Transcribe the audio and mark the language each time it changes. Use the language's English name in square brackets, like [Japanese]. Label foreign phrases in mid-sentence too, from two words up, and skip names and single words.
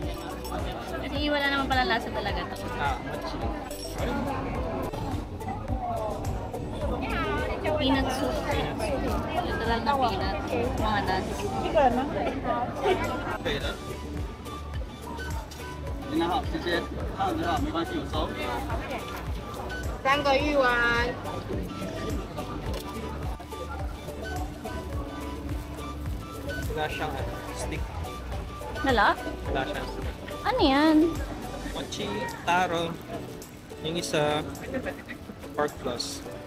[Filipino] Kasi wala naman pala lasa talaga to. [English] Peanut soup. [Filipino] Literal na peanut. Mga nuts. [Chinese] 可以的。您好，谢谢。烫的好，没关系，有收。 3个鱼丸。 [Filipino] Wala siyang stick. Wala? Wala siyang stick. Ano yan? Mochi, taro. Yung isa, [English] pork floss.